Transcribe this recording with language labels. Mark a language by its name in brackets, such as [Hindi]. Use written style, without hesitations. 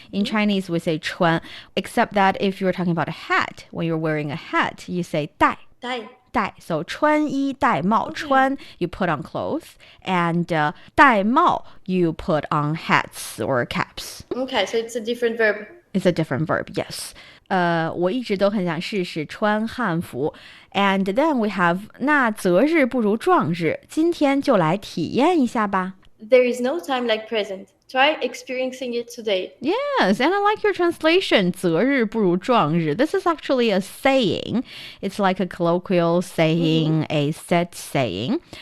[English] In Chinese, we say 穿, except that if you're talking about a hat, when you're wearing a hat, you say 戴. [Chinese] So 穿衣戴帽. [English] 穿 you put on clothes, and 戴帽 you put on hats or caps. Okay, so it's a different verb. It's a different verb, yes. [Chinese] 我一直都很想试试穿汉服. [English] And then we have [Chinese] 那择日不如撞日. 今天就来体验一下吧. [English] There is no time like present. Try experiencing it today. Yes, and I like your translation. [Chinese] 择日不如撞日. [English] This is actually a saying. It's like a colloquial saying, a set saying.